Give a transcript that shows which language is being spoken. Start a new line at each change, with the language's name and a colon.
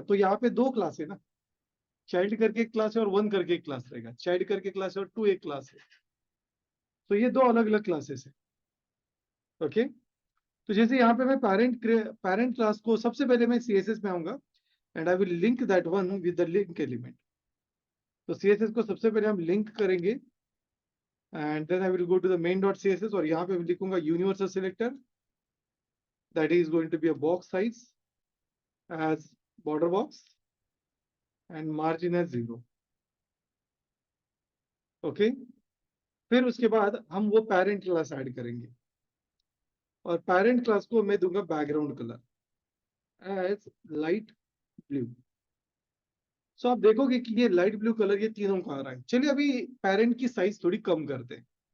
Hindi: तो यहाँ पे दो क्लास है ना, चाइल्ड करके एक क्लास है और 1 करके एक क्लास रहेगा. चाइल्ड करके क्लास है और 2 एक क्लास है. तो ये दो अलग अलग क्लासेस है. ओके, तो जैसे यहाँ पे मैं पेरेंट क्लास को सबसे पहले मैं CSS में आऊंगा
English: And I will link that one with the link element.
Hindi: तो CSS को सबसे पहले हम लिंक करेंगे
English: and then I will go to the main.css
Hindi: और यहाँ पे मैं लिखूंगा
English: universal selector that is going to be a box size as border box and margin as 0.
Hindi: Okay, फिर उसके बाद हम वो पेरेंट क्लास ऐड करेंगे और पेरेंट क्लास को मैं दूंगा background colour as light blue. सो आप देखोगे कि ये लाइट ब्लू कलर ये तीनों का आ रहा है. चलिए अभी पेरेंट की साइज थोड़ी कम करते हैं.